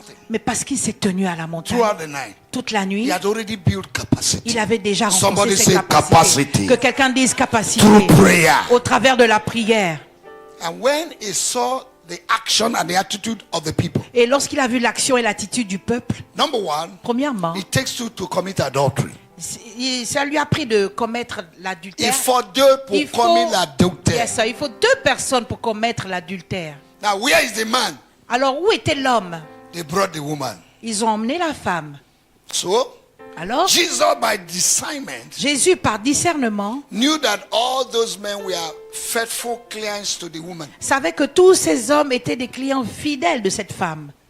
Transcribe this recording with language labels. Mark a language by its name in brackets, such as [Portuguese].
[French] Mais parce qu'il s'est tenu à la montagne toute la nuit, il avait déjà renforcé ses capacités. Que quelqu'un dise capacité au travers de la prière. [English] And when he saw the action and the attitude of the people, [French] et lorsqu'il a vu l'action et l'attitude du peuple, [English] number one, [French] premièrement, [English] it takes two to commit adultery. [French] Ça lui a pris de commettre l'adultère. Il faut 2 pour commettre l'adultère. Yes, il faut 2 personnes pour commettre l'adultère. [English] Now, where is the man? [French] Alors où était l'homme? [English] They brought the woman. [French] Ils ont emmené la femme. [English] So, [French] alors, [English] Jesus, by discernment, [French] Jésus par discernement, [English] knew that all those men were faithful clients to the woman. [French] Savait que tous ces hommes étaient des clients fidèles de cette femme.